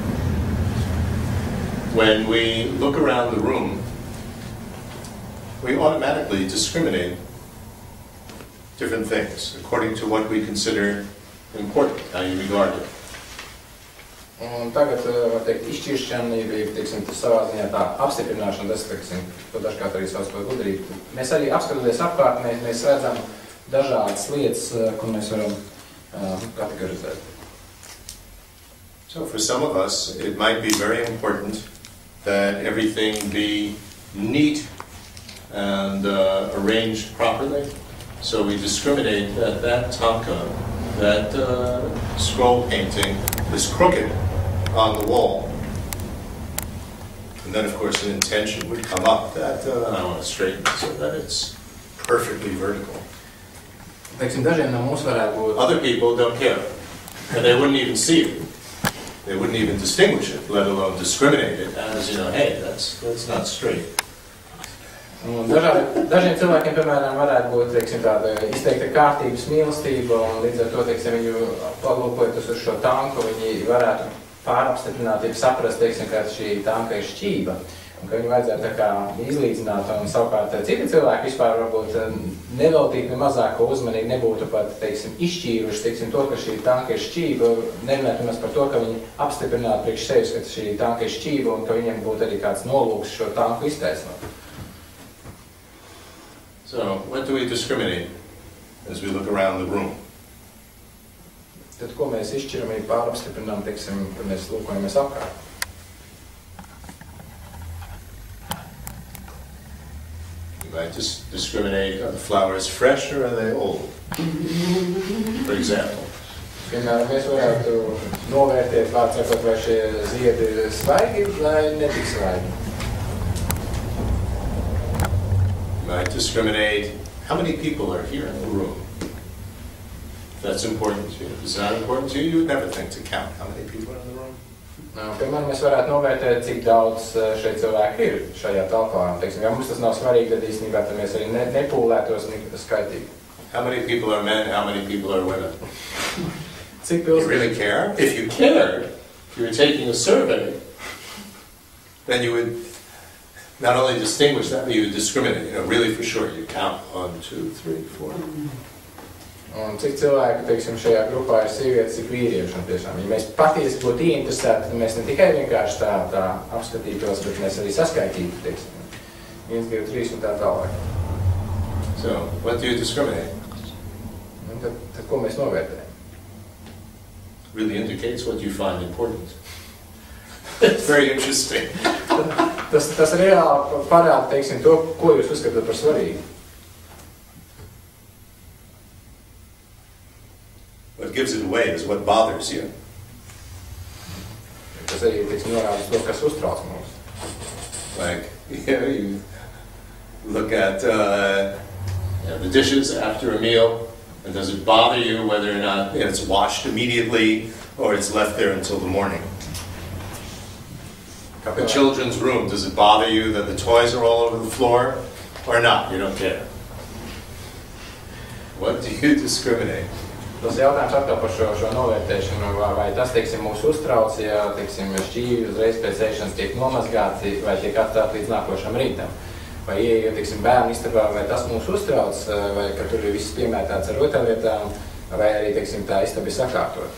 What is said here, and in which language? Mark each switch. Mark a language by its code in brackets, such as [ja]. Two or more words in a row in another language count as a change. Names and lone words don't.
[en] When we look around the room, we automatically discriminate different things according to what we consider important, how you regard it. [lv] Un tagad, var teikt, izšķiršana ir, teiksim, savā ziņā tā apstiprināšana, tas, teiksim, to dažkārt arī sauc par gudrību. Mēs arī apskatoties apkārt, mēs redzam dažādas lietas, ko mēs varam categorizēt. [en] So for some of us, it might be very important that everything be neat and arranged properly. So we discriminate that that tanka, that scroll painting is crooked on the wall. And then of course an intention would come up that I want to straighten it so that it's perfectly vertical. [lv] Teiksim, dažiem no mums varētu būt. [en] Other people don't care, and they wouldn't even see it. They wouldn't even distinguish it, let alone discriminate it as, hey, that's not straight. [lv] Dažiem cilvēkiem, piemēram, varētu būt, teiksim, tāda izteikta kārtības mīlestība, un līdz ar to, teiksim, viņu palūkojoties uz šo tanku, viņi varētu pārapstiprināt, ja saprast, teiksim, ka šī tanka ir šķība, un ka viņu vajadzētu tā kā izlīdzināt, un savukārt citi cilvēki vispār varbūt neveltīt ne mazāko uzmanību, nebūtu pat, teiksim, izšķīruši, teiksim, to, ka šī tanka ir šķība, nerunāt mēs par to, ka viņi apstiprinātu priekš sevis, ka šī tanka ir šķība, un ka viņiem būtu arī kāds nolūks šo tanku iztaisnot. [en] So, what do we discriminate as we look around the room? [lv] Tad, ko mēs izšķiram, ir pārapstiprinām, teiksim, kad mēs lūkojamies apkārt. [en] You might just discriminate, are the flowers fresh or are they old? For example. [lv] Piemēram, mēs varētu novērtēt, vārds sakot, vai šie ziedi ir svaigi vai netik svaigi. [en] You might discriminate how many people are here in the room. If that's important to you. If it's not important to you, you would never think to count how many people are in the room. [lv] Piemēram, mēs varētu novērtēt, cik daudz šeit cilvēki ir šajā telpā. Teiksim, ja mums tas nav svarīgi, tad īstenībā tad mēs arī nepūlētos skaitīgi. [en] How many people are men, how many people are women? [lv] Cik [en] You really care? If you cared, if you were taking a survey, then you would not only distinguish that, but you would discriminate. You know, really for sure, you count 1, 2, 3, 4. [lv] Un cik cilvēki, teiksim, šajā grupā ir sievietes, cik vīrieši, un tiešām, ja mēs patiesi būtu ieinteresēti, tad mēs ne tikai vienkārši tā apskatītos, bet mēs arī saskaitītu, teiksim, 1, 2, 3 un tā tālāk. [en] So, what do you discriminate? [lv] Un tad ko mēs novērtējam? [en] Really indicates what you find important. It's very interesting. [lv] Tas reāli parāda, teiksim, to, ko jūs uzskatāt par svarīgu. [en] What gives it away is what bothers you. [lv] Tas arī, teiksim, norāda to, kas uztrauc mums. [en] Like, you look at the dishes after a meal, and does it bother you whether or not it's washed immediately or it's left there until the morning? The children's room, does it bother you that the toys are all over the floor or not? You don't care. What do you discriminate? [lv] Tas jautājums atkal par šo novērtēšanu, vai tas, teiksim, mūs uztrauc, ja, teiksim, šķīvi uzreiz pēc ēšanas tiek nomazgāti vai tiek atstāti līdz nākošam rītam. Vai ieejot, teiksim, bērnu istabā, vai tas mūs uztrauc, vai ka tur ir viss piemētāts ar rotaļlietām, vai arī, teiksim, tā istaba ir sakārtot.